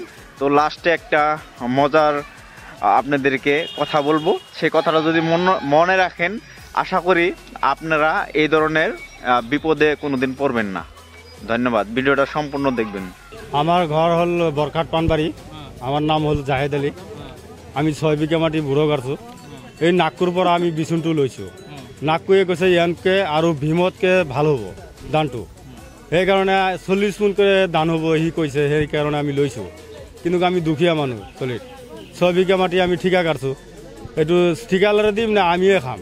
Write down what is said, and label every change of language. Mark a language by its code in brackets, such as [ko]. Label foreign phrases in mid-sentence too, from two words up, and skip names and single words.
[bn] তো লাস্টে একটা মজার আপনাদেরকে কথা বলবো, সেই কথাটা যদি মনে রাখেন আশা করি আপনারা এই ধরনের বিপদে কোনোদিন পড়বেন না। ধন্যবাদ, ভিডিওটা সম্পূর্ণ দেখবেন। আমার ঘর হল বরখাট পানবাড়ি, আমার নাম হল জাহেদ আলী। [as] আমি 6 বিঘা মাটি বুড়ো গাড়ছো। এই নাগপুর পৰা আমি বিচুনটো লৈছোঁ। নাগপুৰে কৈছে ইয়ানকে আৰু ভীমতকে ভাল হ'ব ধানটো, সেইকাৰণে 40 মোনকৈ ধান হ'ব সি কৈছে, সেইকাৰণে আমি লৈছোঁ। কিন্তু আমি দুখীয়া মানুহ, 6 বিঘা মাটি আমি ঠিকা কাটছোঁ। এইটো ঠিকালৈ দিম না আমিয়ে খাম।